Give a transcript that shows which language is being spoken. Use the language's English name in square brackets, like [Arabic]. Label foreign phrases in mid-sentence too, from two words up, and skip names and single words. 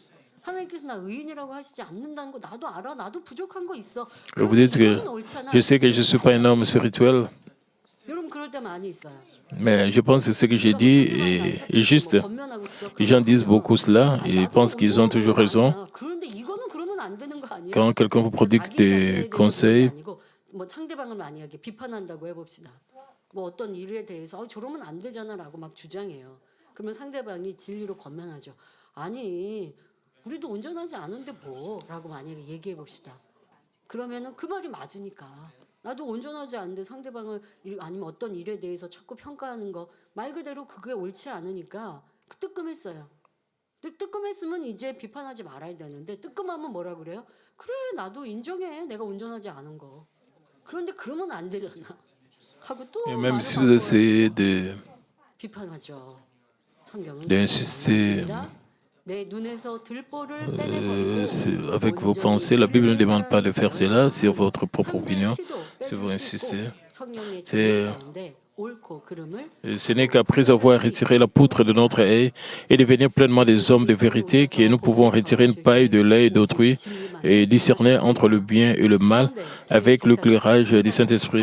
[French] Vous dites que je sais que je ne suis pas un homme spirituel, mais je pense que ce que j'ai dit est juste. Les gens disent beaucoup cela et pensent qu'ils ont toujours raison. Quand quelqu'un vous prodigue des conseils, [Korean] 상대방을 만약에 비판한다고 해봅시다. 뭐 어떤 일에 대해서 저러면 안 되잖아라고 막 주장해요. 그러면 상대방이 진리로 권면하죠. 아니 우리도 온전하지 않은데 뭐라고 만약에 얘기해 봅시다. 그러면은 그 말이 맞으니까 나도 온전하지 않은데 상대방을 아니면 어떤 일에 대해서 자꾸 평가하는 거 말 그대로 그게 옳지 않으니까 뜨끔했어요. 뜨끔했으면 이제 비판하지 말아야 되는데 뜨끔하면 뭐라 그래요? 그래 나도 인정해 내가 온전하지 않은 거. 그런데 그러면 안 되잖아. 하고 또 [French] même si vous essayez [Korean] 비판하죠. 성경은 [French] d'insister [Korean] 내 눈에서 들보를 떼내버리고 [French] avec vos pensées, la Bible ne demande pas de faire cela sur votre propre opinion. Si vous insistez, ce n'est qu'après avoir retiré la poutre de notre œil et devenir pleinement des hommes de vérité que nous pouvons retirer une paille de l'œil d'autrui et discerner entre le bien et le mal avec l'éclairage du Saint-Esprit.